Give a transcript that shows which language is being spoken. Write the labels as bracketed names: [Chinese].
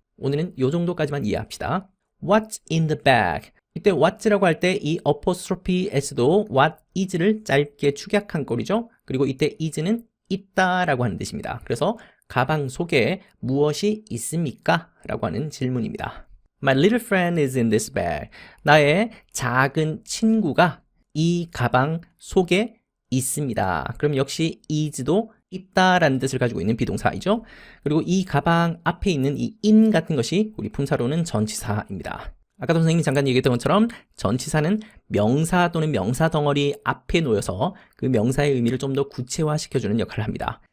[Korean] 오늘은 이 정도까지만 이해합시다. [English] What's in the bag? [Korean] 이때 what's라고 할 때 이 apostrophe s도 what is를 짧게 축약한 꼴이죠. 그리고 이때 is는 있다라고 하는 뜻입니다. 그래서 가방 속에 무엇이 있습니까? 라고 하는 질문입니다. [English] My little friend is in this bag. [Korean] 나의 작은 친구가 이 가방 속에 있습니다. 그럼 역시 is도 있다라는 뜻을 가지고 있는 비동사이죠. 그리고 이 가방 앞에 있는 이 in 같은 것이 우리 품사로는 전치사입니다. 아까도 선생님이 잠깐 얘기했던 것처럼 전치사는 명사 또는 명사 덩어리 앞에 놓여서 그 명사의 의미를 좀 더 구체화시켜주는 역할을 합니다.